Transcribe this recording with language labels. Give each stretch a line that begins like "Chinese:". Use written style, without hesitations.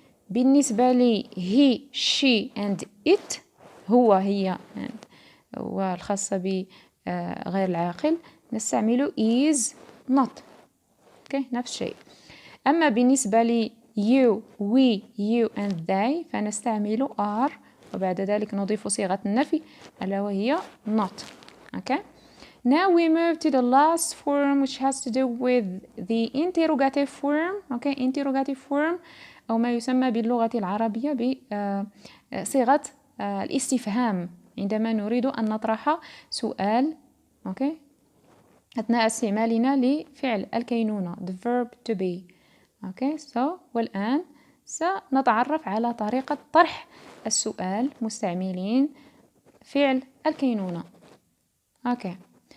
Arabic: بالنسبة لي he, she and it هو هي والخاصة بغير العاقل نستعمل is not okay. نفس الشيء. أما بالنسبة لي you, we, you and they فنستعمل are وبعد ذلك نضيف صيغة النفي ألا وهي not okay.
English: Now we move to the last form which has to do with the interrogative form okay. Interrogative form
Arabic: أو ما يسمى باللغة العربية بصيغة الاستفهام عندما نريد أن نطرح سؤال okay. أثناء استعمالنا لفعل الكينونة
English: the verb to be okay.
Arabic: So والآن سنتعرف على طريقة طرح السؤال مستعملين فعل الكينونة okay.